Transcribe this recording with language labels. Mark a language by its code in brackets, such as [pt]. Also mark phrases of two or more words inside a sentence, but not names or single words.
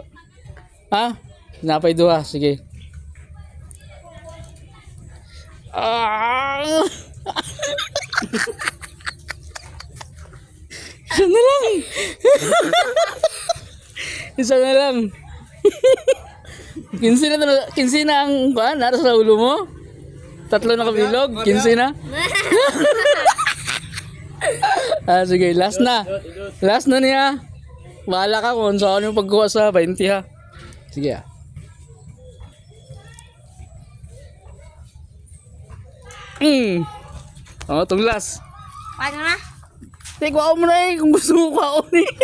[tl] Ha? Napay duha, sige. Isa na lang. 15 na ang kuan nara sa ulo mo. 3 na kabilog, 15 na. Sige, last na. Last na niya. Bahala ka kung saan yung pagkuha sa 20 ha. Sige. Oh, itong last. Paano na? Kuha mo na kung gusto mo kuha ni.